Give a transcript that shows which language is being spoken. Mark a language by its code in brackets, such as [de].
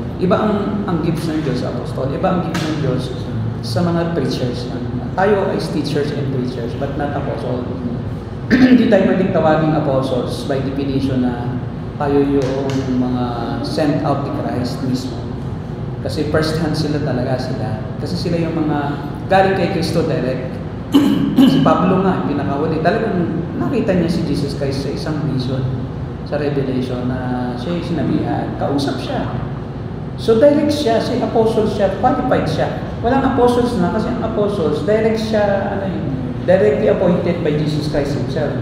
[tl] Iba ang gifts ng Diyos sa apostol. Iba ang gifts ng Diyos sa mga preachers. Tayo [en] is teachers and preachers but not apostle. [tl] Hindi tayo pwedeng tawaging apostles [en] by definition [tl] na tayo yung mga sent out ni Christ mismo. Kasi [en] first hand [tl] sila talaga sila. Kasi sila yung mga galing kay Kristo direct. Si Pablo nga, pinakahuli. Talagang nakita niya si Jesus Christ sa isang vision, sa revelation na siya yung sinabihan. Kausap siya. So direct siya, si apostle siya, qualified siya. Walang apostles na kasi ang apostles, direct siya, [en] directly appointed by Jesus Christ himself.